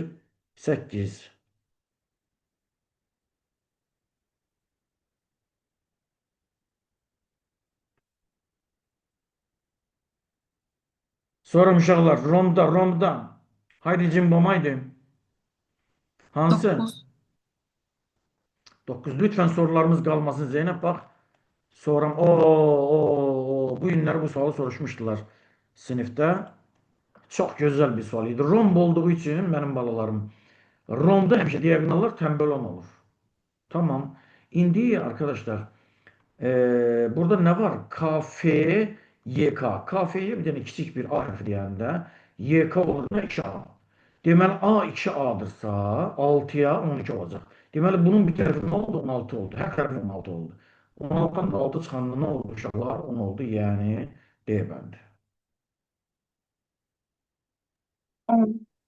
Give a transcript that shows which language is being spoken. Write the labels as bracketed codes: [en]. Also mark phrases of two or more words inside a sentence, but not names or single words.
[az] 8. Sonra uşaqlar Romda. Haydi cimbamaydı. Hansı? 9. 9. [tr] Lütfen sorularımız kalmasın Zeynep bak. Sonra bu günler bu sualı soruşmuşdular sınıfta. Çok güzel bir sual idi. Romb olduğu için benim balalarım. Romda həmişə diagonallar tembel olur. Tamam. İndi arkadaşlar burada ne var? [az] KF, YK. KF'ye bir tane kiçik bir A harfi deyəndə YK olur da 2A. Deməli A 2A'dırsa 6'ya 12 olacaq. Deməli bunun bir tərəfi nə oldu? 16 oldu. Hər tərəfi 16 oldu. 16'dan da 6 çıxanda nə oldu uşaqlar? 10 oldu. Yəni D bəndi. 10.